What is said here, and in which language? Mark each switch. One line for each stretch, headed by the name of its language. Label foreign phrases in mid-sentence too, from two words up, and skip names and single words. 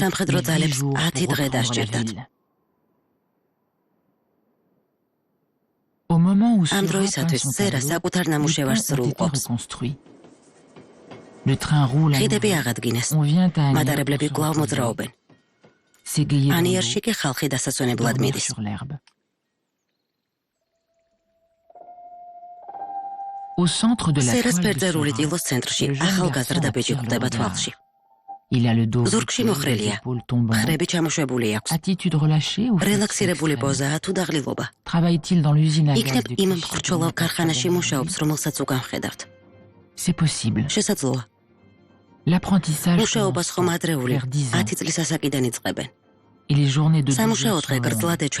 Georgian: სამხედრო
French: mit 10 ძალებს jours 10 pour
Georgian: დღე
French: reprendre la
Georgian: დასჭირდათ.
French: ville. Au moment où
Georgian: ამ
French: ce
Georgian: დროისათვის სერა საკუთარ ნამუშევარს სრულყოფს.
French: Le train roule à
Georgian: ხიდები
French: nouveau.
Georgian: აღადგინეს.
French: On vient à Agnières
Georgian: მატარებლები
French: pour se
Georgian: კვლავ
French: reposer.
Georgian: მოძრაობენ.
French: Ségayés dans
Georgian: ანიერში
French: l'eau,
Georgian: კი ხალხი დასასვენებლად
French: dormir
Georgian: მიდის.
French: sur l'herbe. Au centre de la
Georgian: სერას
French: toile de
Georgian: ფერწერული
French: Seurat,
Georgian: ტილოს ცენტრში
French: le jeune
Georgian: ახალგაზრდა
French: garçon
Georgian: ბიჭი
French: attire le
Georgian: ხვდება
French: regard.
Georgian: თვალში.
French: Il a le dos
Georgian: ზურგში
French: rouge,
Georgian: მოხრილია.
French: les épaules tombantes.
Georgian: ხრები ჩამოშვებული აქვს.
French: Attitude relâchée ou
Georgian: რელაქსირებული
French: fatigue
Georgian: პოზაა თუ დაღლილობა.
French: extrême? Travaille-t-il dans l'usine à gaz
Georgian: იქნებ
French: de
Georgian: იმ
French: Clichy
Georgian: მხრჩოლავ
French: comme
Georgian: ქარხანაში
French: dans
Georgian: მუშაობს,
French: la
Georgian: რომელსაც უკან ხედავთ.
French: C'est possible.
Georgian: შესაძლოა.
French: L'apprentissage
Georgian: მუშაობას ხომ ადრეული
French: vers 10 ans
Georgian: 10 წლის ასაკიდან იწყებენ.
French: et les journées de 12
Georgian: სამუშაო
French: heures
Georgian: დღე
French: sont
Georgian: გრძლად
French: longues.